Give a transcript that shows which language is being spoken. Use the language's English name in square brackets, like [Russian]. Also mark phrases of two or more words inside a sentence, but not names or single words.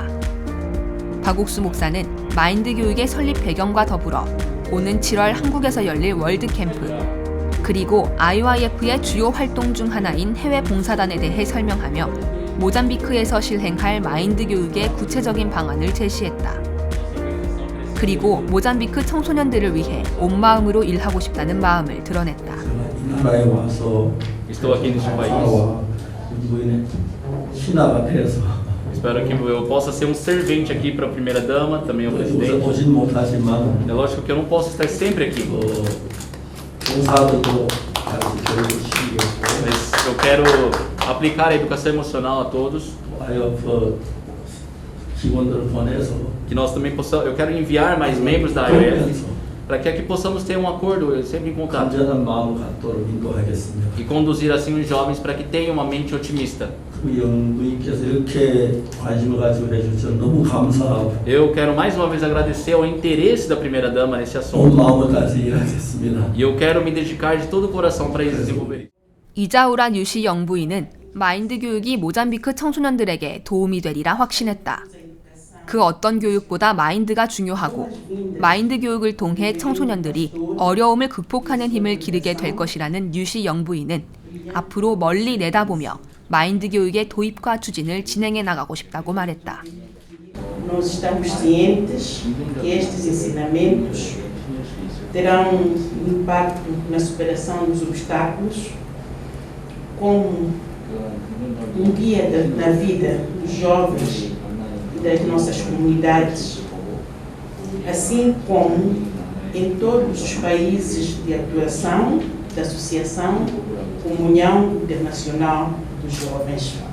[Korean] 박옥수 목사는 마인드 교육의 설립 배경과 더불어 오는 7월 한국에서 열릴 월드캠프, 그리고 IOIF의 주요 활동 중 하나인 해외 봉사단에 대해 설명하며 모잠비크에서 실행할 마인드 교육의 구체적인 방안을 제시했다. 그리고 모잠비크 청소년들을 위해 온 마음으로 일하고 싶다는 마음을 드러냈다. 나라에 와서 [Portuguese] Estou aqui neste país. [Korean] 신하가 돼서 [Portuguese] Espero que eu possa ser um servente aqui para a primeira dama, também ao presidente. [Korean] 오진 못하지만 [Portuguese] É lógico que eu não posso estar sempre aqui, [Korean] 봉사들도 같이 교육을 시키고 [Portuguese] mas eu quero aplicar a educação emocional a todos. [Korean] IOF 직원들을 보내서 [Portuguese] Que nós também possamos, eu quero enviar mais membros da IOF para que aqui possamos ter um acordo sempre em contato [Korean] 간절한 마음을 갖도록 인도하겠습니다. [Portuguese] e conduzir assim os jovens para que tenham uma mente otimista. [Korean] 그 영부인께서 이렇게 관심을 가지고 해주셔서 너무 감사하고 [Portuguese] Eu quero mais uma vez agradecer ao interesse da primeira dama nesse [Korean] 온 [Portuguese] assunto [Korean] 마음을 다해서 일하겠습니다. [Portuguese] e eu quero me dedicar de todo o coração para desenvolver isso. [Korean] 이자우라 뉴시 영부인은 마인드 교육이 모잠비크 청소년들에게 도움이 되리라 확신했다. 그 어떤 교육보다 마인드가 중요하고 마인드 교육을 통해 청소년들이 어려움을 극복하는 힘을 기르게 될 것이라는 뉴시 영부인은 앞으로 멀리 내다보며 마인드 교육의 도입과 추진을 진행해 나가고 싶다고 말했다. [Portuguese] Nós estamos cientes que estes ensinamentos terão impacto na superação dos obstáculos, como guia na vida dos jovens e das nossas comunidades, assim como em todos os países de atuação da Associação Comunhão Internacional dos Jovens.